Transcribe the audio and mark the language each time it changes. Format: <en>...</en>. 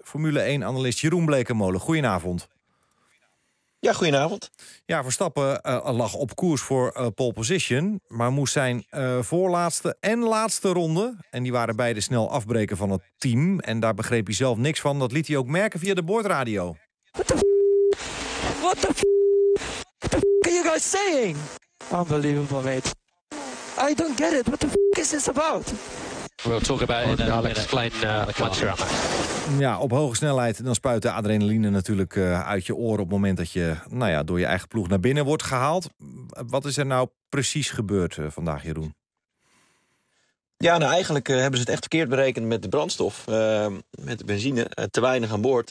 <nl>Formule 1-analist Jeroen Blekenmolen, goedenavond. Ja, goedenavond. Ja, Verstappen lag op koers voor pole position, maar moest zijn voorlaatste en laatste ronde, en die waren beide snel afbreken van het team, en daar begreep hij zelf niks van. Dat liet hij ook merken via de boordradio.</nl> <en>What the f*** are you guys saying? Unbelievable, mate. I don't get it. What the f*** is this about? We'll talk about it in a explain the</en> <nl>car. Ja, op hoge snelheid dan spuit de adrenaline natuurlijk uit je oren op het moment dat je, nou ja, door je eigen ploeg naar binnen wordt gehaald. Wat is er nou precies gebeurd vandaag, Jeroen? Ja, nou eigenlijk hebben ze het echt verkeerd berekend met de brandstof, met de benzine, te weinig aan boord.</nl>